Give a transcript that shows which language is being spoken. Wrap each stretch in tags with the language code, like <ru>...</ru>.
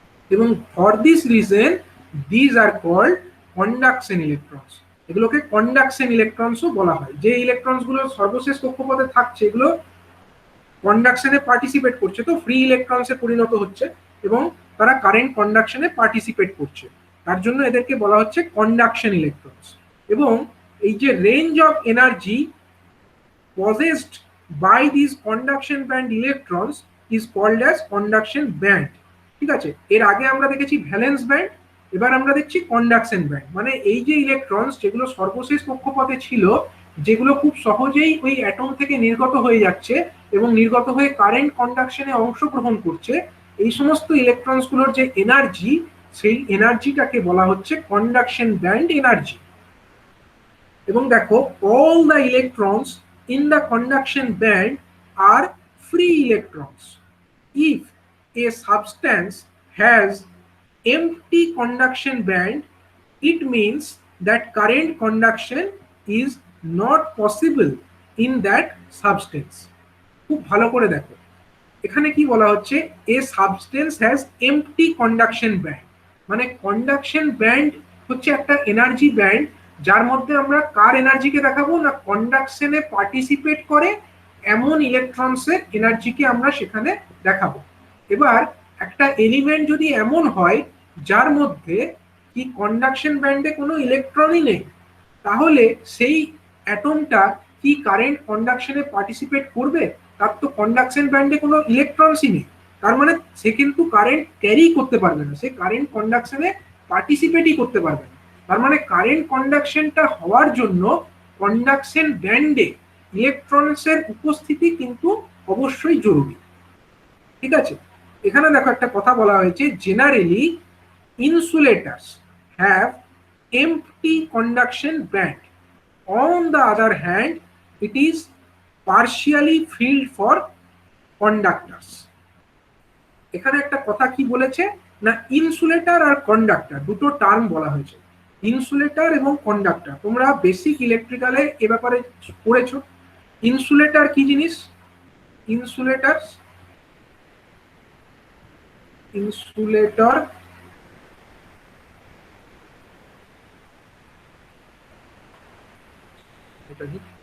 <bn>এবং</bn> <en>For this reason these are called conduction electrons.</en> <bn>এগুলোকে conduction ইলেকট্রনসও বলা হয়। যে ইলেকট্রনস গুলো সর্বশেষ কক্ষপথে থাকছে এগুলো কন্ডাকশনে পার্টিসিপেট করছে, তো ফ্রি ইলেকট্রনসে পরিণত হচ্ছে এবং তারা কারেন্ট কন্ডাকশনে পার্টিসিপেট করছে, তার জন্য এদেরকে বলা হচ্ছে কন্ডাকশন ইলেকট্রনস। এবং এই যে</bn> <en>range of energy possessed by these conduction band electrons is called as conduction band,</en> <bn>ঠিক আছে। এর আগে আমরা দেখেছি ভ্যালেন্স ব্যান্ড, এবার আমরা দেখছি কন্ডাকশন ব্যান্ড। মানে এই যে ইলেকট্রনস যেগুলো সর্বশেষ কক্ষপথে ছিল, যেগুলো খুব সহজেই ওই অ্যাটম থেকে নির্গত হয়ে যাচ্ছে এবং নির্গত হয়ে কারেন্ট কন্ডাকশনে অংশগ্রহণ করছে, এই সমস্ত ইলেকট্রনস গুলোর যে এনার্জি, সেই এনার্জিটাকে বলা হচ্ছে কন্ডাকশন ব্যান্ড এনার্জি। এবং দেখো</bn> <en>all the electrons in the conduction band are free electrons. If a substance has empty conduction band, it means that current conduction is not possible in that substance.</en> <bn>খুব ভালো করে দেখো এখানে কি বলা হচ্ছে,</bn> <en>a substance has empty conduction band,</en> <bn>মানে conduction band হচ্ছে একটা এনার্জি ব্যান্ড যার মধ্যে আমরা কার এনার্জিকে দেখাবো না, কন্ডাকশনে পার্টিসিপেট করে এমন ইলেকট্রনসের এনার্জিকে আমরা সেখানে দেখাবো। এবার একটা এলিমেন্ট যদি এমন হয় যার মধ্যে কি কন্ডাকশন ব্যান্ডে কোনো ইলেকট্রনই নেই, তাহলে সেই অ্যাটমটা কি কারেন্ট কন্ডাকশনে পার্টিসিপেট করবে? তার তো কন্ডাকশন ব্যান্ডে কোনো ইলেকট্রনসই নেই, তার মানে সে কিন্তু কারেন্ট ক্যারি করতে পারবে না, সে কারেন্ট কন্ডাকশনে পার্টিসিপেটই করতে পারবে না। তার মানে কারেন্ট কন্ডাকশনটা হওয়ার জন্য কন্ডাকশন ব্যান্ডে ইলেকট্রনসের উপস্থিতি কিন্তু অবশ্যই জরুরি, ঠিক আছে। এখানে দেখো একটা কথা বলা হয়েছে,</bn> <en>Generally insulators have empty conduction band on the other hand it is partially filled for conductors.</en> <bn>এখানে একটা কথা কি বলেছে না, ইনসুলেটর আর কন্ডাক্টর দুটো টার্ম বলা হয়েছে, ইনসুলেটর এবং কন্ডাক্টর। তোমরা বেসিক ইলেকট্রিক্যালে এ ব্যাপারে পড়েছো। ইনসুলেটর কি জিনিস? ইনসুলেটর ইনসুলেটর এটা কি?</bn>